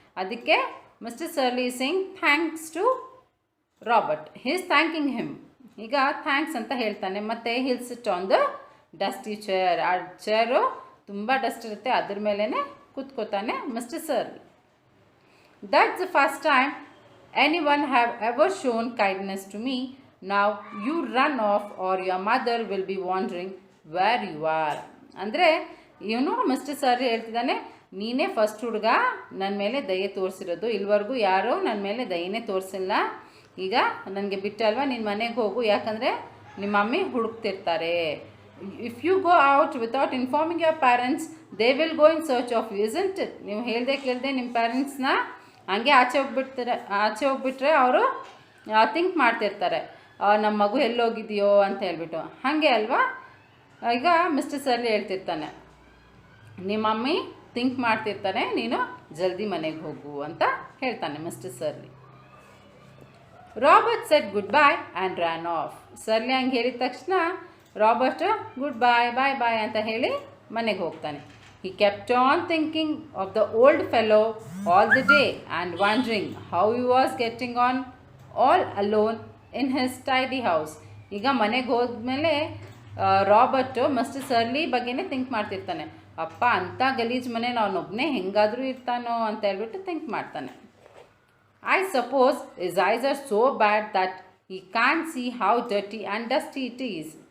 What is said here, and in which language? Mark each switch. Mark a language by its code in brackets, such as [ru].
[kn] ಅದಕ್ಕೆ [en] Mister Surly sing thanks to Robert. He is thanking him. [kn] ಈಗ thanks ಅಂತ ಹೇಳ್ತಾನೆ, ಮತ್ತು [en] He'll sit on the dusty chair. [kn] ಆ ಚೇರು ತುಂಬ ಡಸ್ಟ್ ಇರುತ್ತೆ, ಅದ್ರ ಮೇಲೇ ಕೂತ್ಕೋತಾನೆ mister ಸರ್ಲಿ. [en] That's the first time anyone have ever shown kindness to me. Now you run off or your mother will be wondering where you are. [kn] ಅಂದರೆ ಇವನು mister sir ಹೇಳ್ತಿದ್ದಾನೆ, ನೀನೇ first ಹುಡುಗ ನನ್ನ ಮೇಲೆ ದಯೆ ತೋರಿಸಿರೋದು, ಇಲ್ಲಿವರೆಗೂ ಯಾರೂ ನನ್ನ ಮೇಲೆ ದಯೆನೇ ತೋರಿಸಿಲ್ಲ. ಈಗ ನನಗೆ ಬಿಟ್ಟಲ್ವ, ನಿನ್ನ ಮನೆಗೆ ಹೋಗು, ಯಾಕಂದರೆ ನಿಮ್ಮ mummy ಹುಡುಕ್ತಿರ್ತಾರೆ. [en] If you go out without informing your parents they will go in search of you, isn't it? [kn] ನೀವು ಹೇಳ್ದೆ ಕೇಳದೆ ನಿಮ್ಮ ಪ್ಯಾರೆಂಟ್ಸ್ನ ಹಂಗೆ ಆಚೆ ಹೋಗ್ಬಿಟ್ರೆ ಅವರು ಥಿಂಕ್ ಮಾಡ್ತಿರ್ತಾರೆ, ನಮ್ಮ ಮಗು ಎಲ್ಲೋಗಿದೆಯೋ ಅಂತ ಹೇಳ್ಬಿಟ್ಟು. ಹಾಗೆ ಅಲ್ವಾ? ಈಗ ಮಿಸ್ಟರ್ ಸರ್ಲಿ ಹೇಳ್ತಿರ್ತಾನೆ, ನಿಮ್ಮ ಮಮ್ಮಿ ಥಿಂಕ್ ಮಾಡ್ತಿರ್ತಾನೆ, ನೀನು ಜಲ್ದಿ ಮನೆಗೆ ಹೋಗು ಅಂತ ಹೇಳ್ತಾನೆ mister ಸರ್ಲಿ. [en] Robert said goodbye and ran off. [kn] ಸರ್ಲಿ ಹಂಗೆ ಹೇಳಿದ ತಕ್ಷಣ ರಾಬರ್ಟ್ ಗುಡ್ ಬಾಯ್ ಬಾಯ್ ಬಾಯ್ ಅಂತ ಹೇಳಿ ಮನೆಗೆ ಹೋಗ್ತಾನೆ. [en] He kept on thinking of the old fellow all the day and wondering how he was getting on all alone in his tidy house. [kn] ಈಗ ಮನೆಗೆ ಹೋದ್ಮೇಲೆ ರಾಬರ್ಟು ಮಿಸ್ಟರ್ ಸರ್ಲಿ ಬಗ್ಗೆನೇ ಥಿಂಕ್ ಮಾಡ್ತಿರ್ತಾನೆ, ಅಪ್ಪ ಅಂಥ ಗಲೀಜ್ ಮನೆ ಅವನೊಬ್ಬನೇ ಹೆಂಗಾದರೂ ಇರ್ತಾನೋ ಅಂತ ಹೇಳ್ಬಿಟ್ಟು ಥಿಂಕ್ ಮಾಡ್ತಾನೆ. [en] I suppose his eyes are so bad that he can't see how dirty and dusty it is.